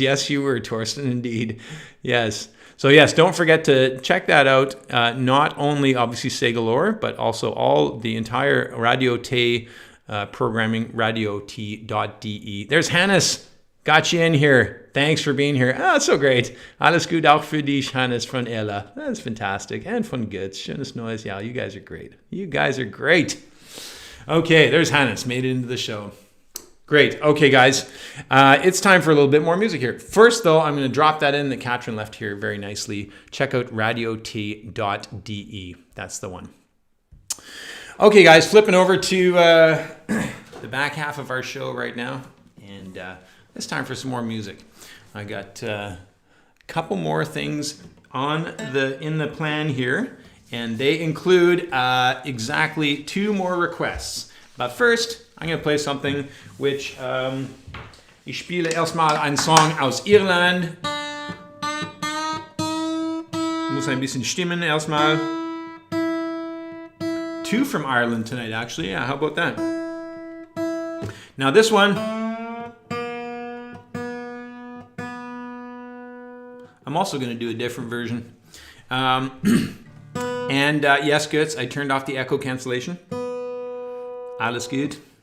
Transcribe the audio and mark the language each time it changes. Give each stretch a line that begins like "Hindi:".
English: Yes, you were, Torsten, indeed. Yes. So yes, don't forget to check that out. Not only obviously segelOhr, but also all the entire Radio T programming, radiot.de. There's Hannes. got you in here. Thanks for being here. Oh, it's so great.
German: Alles gut auch für dich, Hannes von Ella.
English: That's fantastic. And von Götz.
German: Schönes neues Jahr.
English: You guys are great. You guys are great. Okay, there's Hannes. Made it into the show. Great. Okay, guys. It's time for a little bit more music here. First, though, I'm going to drop that in that Katrin left here very nicely. Check out radiot.de. That's the one. Okay, guys. Flipping over to the back half of our show right now. And it's time for some more music. I got a couple more things in the plan here. And they include exactly 2 more requests. But first, I'm going to play something which
German: ich spiele erstmal einen Song aus Irland. Muss ein bisschen stimmen erstmal.
English: 2 from Ireland tonight, actually. Yeah, how about that? Now this one, I'm also going to do a different version. And yes, Götz, I turned off the echo cancellation.
German: Alles gut.